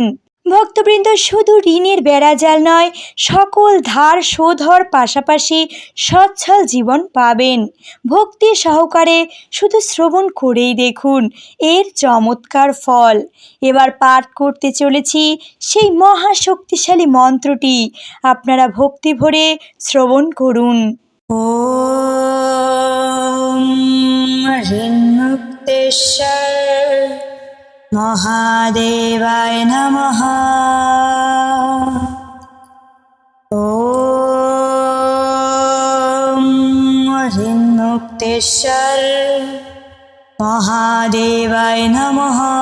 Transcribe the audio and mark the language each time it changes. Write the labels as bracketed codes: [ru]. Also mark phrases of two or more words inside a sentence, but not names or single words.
[bn] ভক্তবৃন্দ, শুধু ঋণের বেড়াজাল নয়, সকল ধার শোধ হওয়ার পাশাপাশি সচ্ছল জীবন পাবেন। ভক্তি সহকারে শুধু শ্রবণ করেই দেখুন এর চমৎকার ফল। এবার পাঠ করতে চলেছি সেই মহাশক্তিশালী মন্ত্রটি। আপনারা ভক্তি ভরে শ্রবণ করুন। [sa] ওম ঋন্মুক্তেশ্বর মহাদেবায় নমঃ। ওম ঋন্মুক্তেশ্বর মহাদেবায় নমঃ।